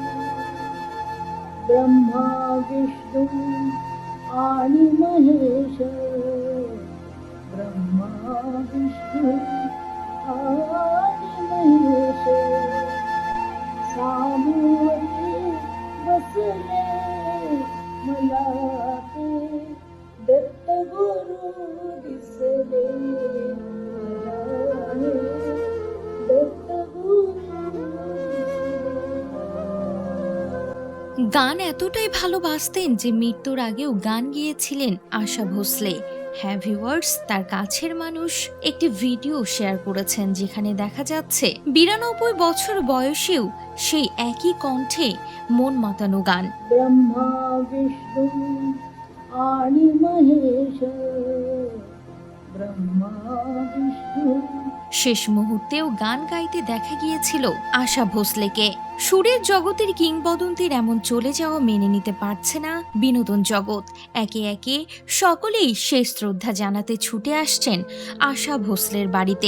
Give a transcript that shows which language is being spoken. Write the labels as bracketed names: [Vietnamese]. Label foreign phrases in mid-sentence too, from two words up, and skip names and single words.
[Marathi] ब्रह्मा विष्णू आणि महेश, ब्रह्मा विष्णू आणि महेश सामोरे बसले, मला ते दत्त गुरु दिसले, मला हे दत्त गुरु दिसले. [Bangla] গান এতটাই ভালোবাসতেন যে মৃত্যুর আগেও গান গেয়েছিলেন আশা ভোসলে। হ্যাঁ ভিউয়ার্স, তার কাছের মানুষ একটি ভিডিও শেয়ার করেছেন যেখানে দেখা যাচ্ছে 92 বছর বয়সেও সেই একই কণ্ঠে মন মাতানো গান। [Marathi] ब्रह्मा विष्णू आणि महेश, ब्रह्मा विष्णू। [Bangla] শেষ মুহূর্তেও গান গাইতে দেখা গিয়েছিল আশা ভোসলেকে। সুরের জগতের কিংবদন্তির এমন চলে যাওয়া মেনে নিতে পারছে না বিনোদন জগৎ। একে একে সকলেই শেষ শ্রদ্ধা জানাতে ছুটে আসছেন আশা ভোসলের বাড়িতে।